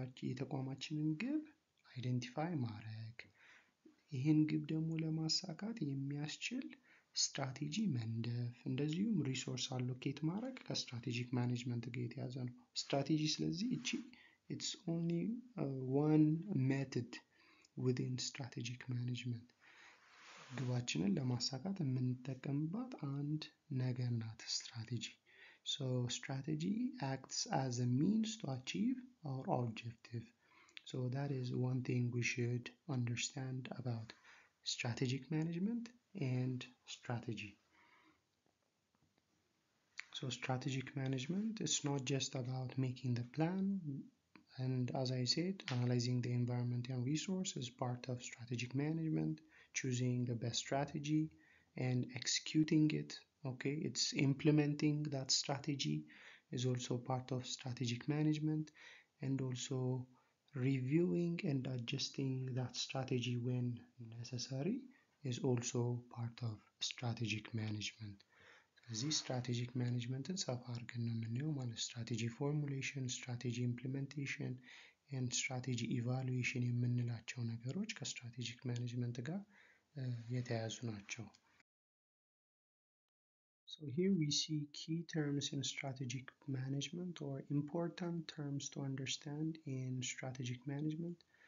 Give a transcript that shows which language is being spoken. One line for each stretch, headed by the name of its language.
Amharic: የተቋማችንን ግብ አይደንቲፋይ ማድረግ ይህን ግብ ደግሞ ለማሳካት የሚያስችል ስትራቴጂ መንደፍ እንደዚሁም ሪሶርስ አሎኬት ማድረግ ከስትራቴጂክ ማኔጅመንት ጋር የተያዘ ነው። ስትራቴጂ ስለዚህ እቺ
English: it's only one method within strategic management
Amharic: ግባችንን ለማሳካት የምንጠቀምባት አንድ ነገር ናት ስትራቴጂ።
English: So strategy acts as a means to achieve our objective. So that is one thing we should understand about strategic management and strategy. So strategic management is not just about making the plan, and as I said, analyzing the environment and resources is part of strategic management, choosing the best strategy and executing it. Okay, it's implementing that strategy is also part of strategic management, and also reviewing and adjusting that strategy when necessary is also part of strategic management.
Amharic: ስለዚህ ስትራቴጂክ ማኔጅመንትን ሰፋ አድርገን ነው የምናየው ማለት ስትራቴጂ ፎርሙሌሽን፣ ስትራቴጂ ኢምፕሊሜንቴሽን ኤንድ ስትራቴጂ ኢቫሉዌሽን የምንላቸው ነገሮች ከስትራቴጂክ ማኔጅመንት ጋር የተያያዙ ናቸው።
English: So here we see key terms in strategic management or important terms to understand in strategic management.